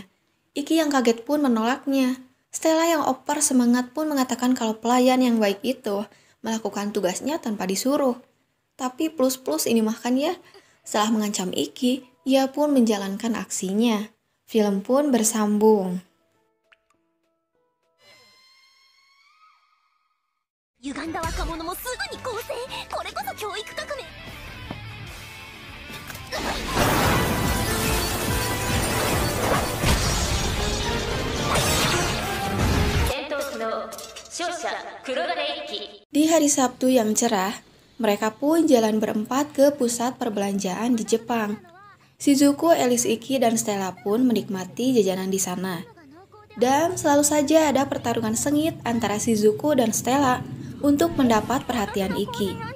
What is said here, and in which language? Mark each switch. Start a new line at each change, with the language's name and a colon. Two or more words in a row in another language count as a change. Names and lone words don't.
Indonesian: Iki yang kaget pun menolaknya. Stella yang over semangat pun mengatakan kalau pelayan yang baik itu melakukan tugasnya tanpa disuruh. Tapi plus-plus ini makan ya. Setelah mengancam Iki, ia pun menjalankan aksinya. Film pun bersambung.
Japanese: 歪んだ若者もすぐに更生。これこそ教育革命。戦闘機の勝者黒金一機。
Indonesian: Di hari Sabtu yang cerah, mereka pun jalan berempat ke pusat perbelanjaan di Jepang. Shizuku, Alice, Iki, dan Stella pun menikmati jajanan di sana. Dan selalu saja ada pertarungan sengit antara Shizuku dan Stella untuk mendapat perhatian Iki.